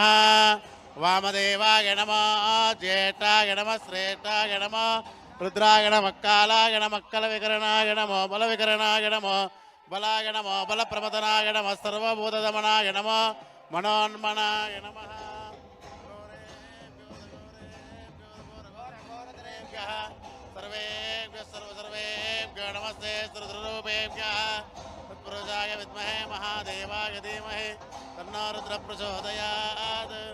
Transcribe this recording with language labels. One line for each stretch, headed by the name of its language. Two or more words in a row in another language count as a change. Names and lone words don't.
Sanskrit: वामदेवाय नमः, ज्येष्ठाय नमः, श्रेष्ठाय नमः, రుద్రాయ నమః కాలాయ నమః కల వికరణాయ నమో బల వికరణాయ నమో బలాయ నమో బల ప్రమదనాయ నమః సర్వభూతదమనాయ నమో మనోన్మనాయ నమః सर्वेभ्यः नमस्ते सर्वरूपेभ्यः तत्पुरुषाय विद्महे महादेवाय धीमहि तन्नो रुद्रः प्रचोदयात्